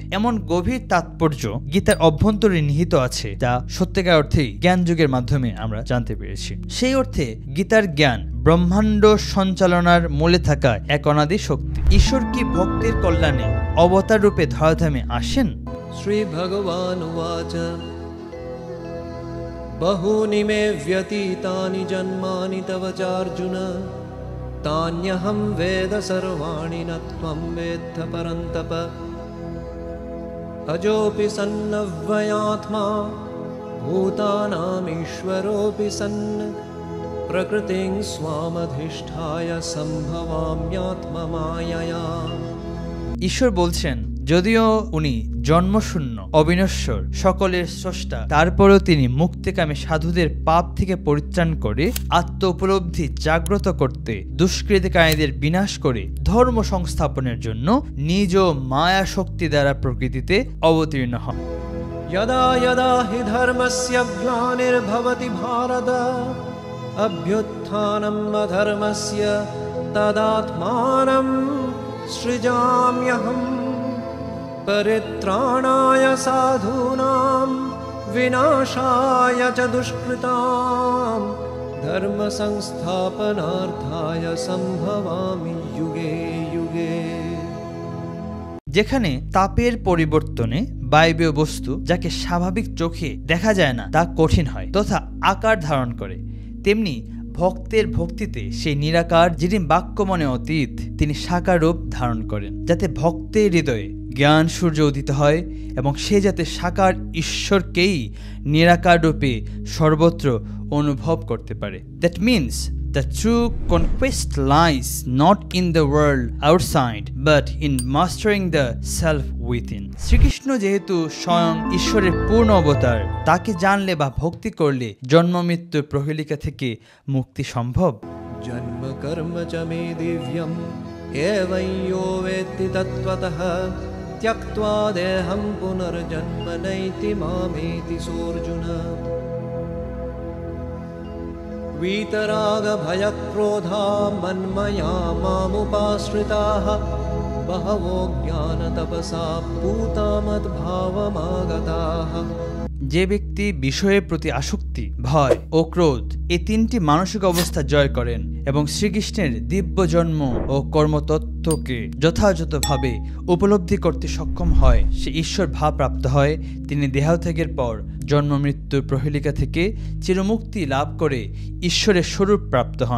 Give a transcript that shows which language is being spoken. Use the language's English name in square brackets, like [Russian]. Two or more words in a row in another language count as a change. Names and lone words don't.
[Bangla] এমন গভীর তাৎপর্য গীতার অভ্যন্তরে নিহিত আছে, যা সত্যিকার অর্থেই জ্ঞান যুগের মাধ্যমে আমরা জানতে পেরেছি। সেই অর্থে গীতার জ্ঞান ব্রহ্মাণ্ড সঞ্চালনার মূলে থাকা এক অনাদি শক্তি। ঈশ্বর কি ভক্তের কল্যাণে অবতার রূপে ধরাধামে আসেন? [Sanskrit] শ্রী ভগবান উবাচ বহূনি মে ব্যতীতানি জন্মানি তব চার্জুন তান্যহম বেদ সর্বাণি ন ত্বম বেত্থ পরন্তপ অজোপি সন্নব্যয়াত্মা ভূতানাম ঈশ্বরোপি সন্ন প্রকৃতিং স্বামধিষ্ঠায় সম্ভবাম্যাত্মমায়য়া। [Bangla] ঈশ্বর বলছেন, যদিও উনি জন্মশূন্য, অবিনশ্বর, সকলের স্রষ্টা, তারপরেও তিনি মুক্তিকামী সাধুদের পাপ থেকে পরিত্রাণ করে আত্ম উপলব্ধি জাগ্রত করতে, দুষ্কৃতিকারীদের বিনাশ করে ধর্ম সংস্থাপনের জন্য নিজ মায়া শক্তি দ্বারা প্রকৃতিতে অবতীর্ণ হন। [Sanskrit] यदा यदा हि धर्मस्य ग्लानिर्भवति भारत अभ्युत्थानम् अधर्मस्य तदात्मानं सृजाम्यहम् परित्राणाय साधूनां विनाशाय च दुष्कृतां धर्म संस्थापनार्थाय संभवामि युगे युगे। [Bangla] যেখানে তাপের পরিবর্তনে বায়বীয় বস্তু যাকে স্বাভাবিক চোখে দেখা যায় না তা কঠিন হয় তথা আকার ধারণ করে, তেমনি ভক্তের ভক্তিতে সেই নিরাকার যিনি বাক্য মনে অতীত তিনি সাকার রূপ ধারণ করেন, যাতে ভক্তের হৃদয়ে জ্ঞান সূর্য উদিত হয় এবং সে যাতে সাকার ঈশ্বরকেই নিরাকার রূপে সর্বত্র অনুভব করতে পারে। [English] that means the true conquest lies not in the world outside but in mastering the self within. [Bangla] শ্রীকৃষ্ণ যেহেতু স্বয়ং ঈশ্বরের পূর্ণ অবতার, তাকে জানলে বা ভক্তি করলে জন্ম মৃত্যুর প্রহেলিকা থেকে মুক্তি সম্ভব। [Sanskrit] जन्म कर्म च मे दिव्यम् एवं यो वेत्ति तत्त्वतः त्यक्त्वा देहं पुनर्जन्म नैति मामेति सोऽर्जुन। वीतरागभयक्रोधा मन्मया मामुपाश्रिताः बहवो ज्ञानतपसा पूता मद्भावमागताः। [Bangla] যে ব্যক্তি বিষয়ের প্রতি আসক্তি, ভয় ও ক্রোধ এই তিনটি মানসিক অবস্থা জয় করেন এবং শ্রীকৃষ্ণের দিব্য জন্ম ও কর্মতত্ত্বকে যথাযথভাবে উপলব্ধি করতে সক্ষম হয়, সে ঈশ্বর ভাব প্রাপ্ত হয়। তিনি দেহত্যাগের পর জন্ম মৃত্যুর প্রহেলিকা থেকে চিরমুক্তি লাভ করে ঈশ্বরের স্বরূপ প্রাপ্ত হন।